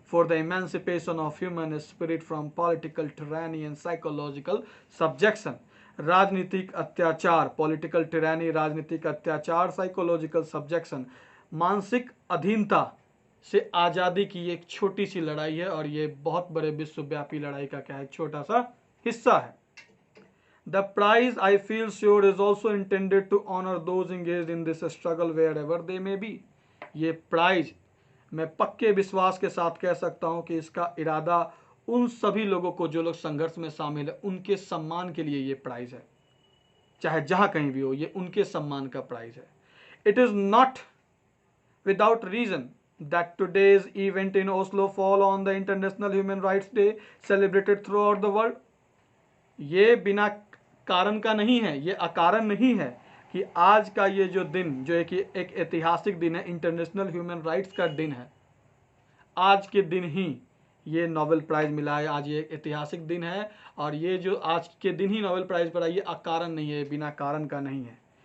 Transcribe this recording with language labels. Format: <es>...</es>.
<en>For the emancipation of human spirit from political tyranny and psychological subjection.</en> <hi>राजनीतिक अत्याचार,</hi> <en>political tyranny,</en> <hi>राजनीतिक अत्याचार,</hi> <en>psychological subjection,</en> <hi>मानसिक अधीनता से आज़ादी की एक छोटी सी लड़ाई है, और ये बहुत बड़े विश्वव्यापी लड़ाई का क्या है, छोटा सा हिस्सा है।</hi> <en>The prize, I feel sure, is also intended to honor those engaged in this struggle wherever they may be.</en> <hi>ये प्राइज मैं पक्के विश्वास के साथ कह सकता हूं कि इसका इरादा उन सभी लोगों को जो लोग संघर्ष में शामिल है उनके सम्मान के लिए ये प्राइज है, चाहे जहां कहीं भी हो, ये उनके सम्मान का प्राइज है।</hi> <en>It is not without reason that today's event in Oslo fall on the International Human Rights Day celebrated throughout the world.</en> <hi>ये बिना कारण का नहीं है, ये अकारण नहीं है कि आज का ये जो दिन, जो एक ऐतिहासिक दिन है, इंटरनेशनल ह्यूमन राइट्स का दिन है, आज के दिन ही ये नोबेल प्राइज मिला है। आज ये एक ऐतिहासिक दिन है, और ये जो आज के दिन ही नोबेल प्राइज पड़ा, ये अकारण नहीं है, बिना कारण का नहीं है।</hi>